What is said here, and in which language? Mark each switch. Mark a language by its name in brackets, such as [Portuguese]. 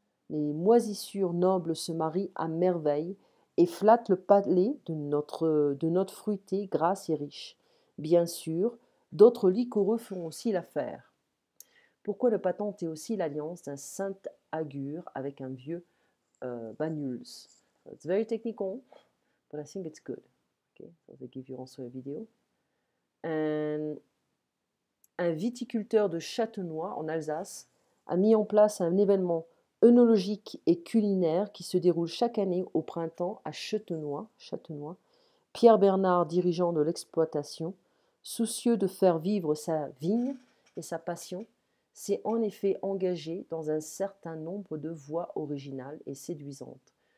[French] Les moisissures nobles se marient à merveille et flattent le palais de notre fruité grasse et riche. Bien sûr, d'autres liquoreux font aussi l'affaire. Pourquoi ne pas tenter aussi l'alliance d'un Saint-Agur avec un vieux Banyuls? [English] So it's very technical, but I think it's good. Okay, so they give you also a video. [French] And un viticulteur de Châtenois, en Alsace, a mis en place un événement œnologique et culinaire qui se déroule chaque année au printemps à Châtenois. Pierre Bernard, dirigeant de l'exploitation, soucieux de faire vivre sa vigne et sa passion, s'est en effet engagé dans un certain nombre de voies originales et séduisantes.